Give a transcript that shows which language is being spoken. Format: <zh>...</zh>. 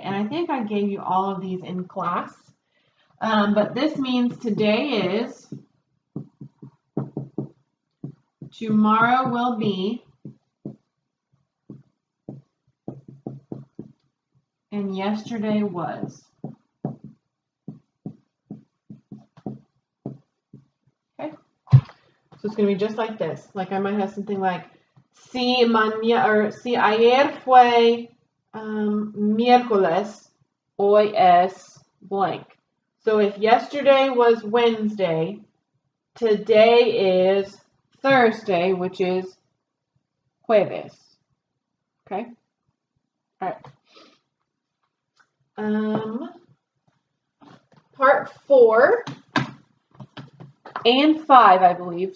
<en>And I think I gave you all of these in class. But this means today is, tomorrow will be, and yesterday was. Okay? So it's going to be just like this. Like I might have something like,</en> <es>si ayer fue miércoles, hoy es</es> <en>blank. So if yesterday was Wednesday, today is Thursday, which is jueves. Okay? All right. Part 4 and 5, I believe.</en>